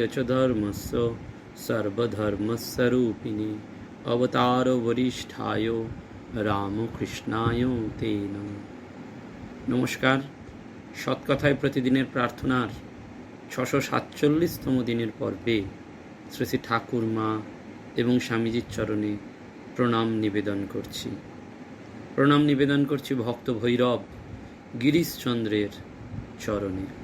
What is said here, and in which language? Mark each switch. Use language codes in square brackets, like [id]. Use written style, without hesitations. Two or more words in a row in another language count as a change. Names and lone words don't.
[sa] च धर्मस्य सर्वधर्मस्वरूपिणे अवतार वरिष्ठाय रामकृष्णाय ते नमः। नमस्कार। [bn] সৎকথায় প্রতিদিনের প্রার্থনার 647তম দিনের পর্বে শ্রী শ্রী ঠাকুর মা এবং স্বামীজির চরণে প্রণাম নিবেদন করছি ভক্ত ভৈরব গিরিশচন্দ্রের চরণে।